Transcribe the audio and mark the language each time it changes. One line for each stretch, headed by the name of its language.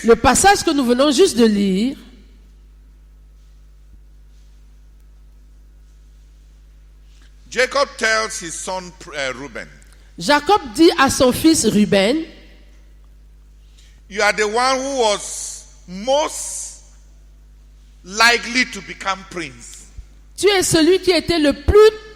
French: le passage que nous venons juste de lire,
English: Jacob tells his son Reuben,
French: Jacob dit à son fils Ruben,
English: you are the one who was most likely to become prince.
French: tu es celui qui était le plus...